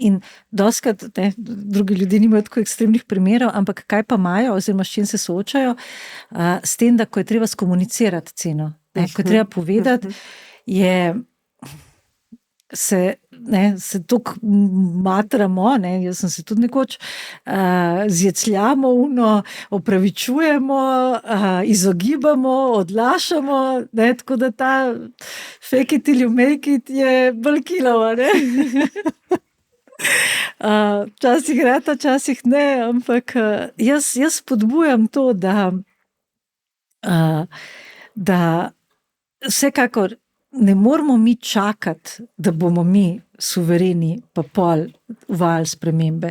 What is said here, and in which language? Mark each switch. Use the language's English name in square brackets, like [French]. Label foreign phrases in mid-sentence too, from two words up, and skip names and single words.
[Slovenian] In doskrat, drugi ljudje nimajo tako ekstremnih primerov, ampak kaj pa imajo, oziroma s čim se soočajo, s tem, da ko je treba skomunicirati ceno, ko je treba povedati, se tako matramo, jaz sem se tudi nekoč zjecljamo, opravičujemo, izogibamo, odlašamo, tako da ta [English] fake it till you make it [Slovenian] je bolj kilova, Včasih rata, včasih ne, ampak jaz spodbujam to, da vsekakor ne moramo mi čakati, da bomo mi suvereni pa pol uvajali spremembe.